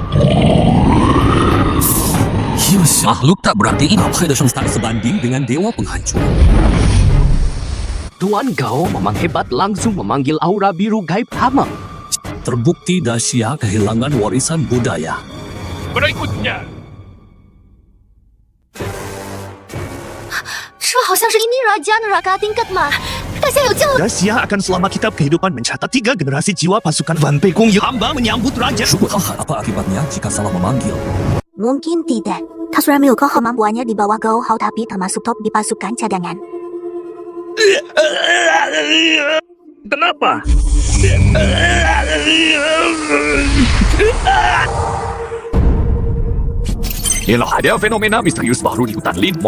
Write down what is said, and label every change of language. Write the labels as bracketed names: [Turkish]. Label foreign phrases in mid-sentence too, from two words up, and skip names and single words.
[Indonesian] Makhluk tak berarti tak sebanding dengan dewa penghancur. Tuan Gao memang hebat, langsung memanggil aura biru gaib hama. Terbukti Daxia kehilangan warisan budaya. Berikutnya. [Chinese] 这好像是 [Indonesian] ini Raja Neraka tingkat 4. [Chinese] Daxia 有救了。 [Indonesian] Daxia akan selama kitab kehidupan mencatat 3 generasi jiwa pasukan Van Pei Gong. Hamba menyambut raja. Apa akibatnya jika salah memanggil? Mungkin tidak. [Chinese] 他虽然没有 [Indonesian] kemampuannya di bawah Gao Hao, tapi termasuk top di pasukan cadangan. Kenapa? Inilah ada fenomena misterius baru di hutan Lin.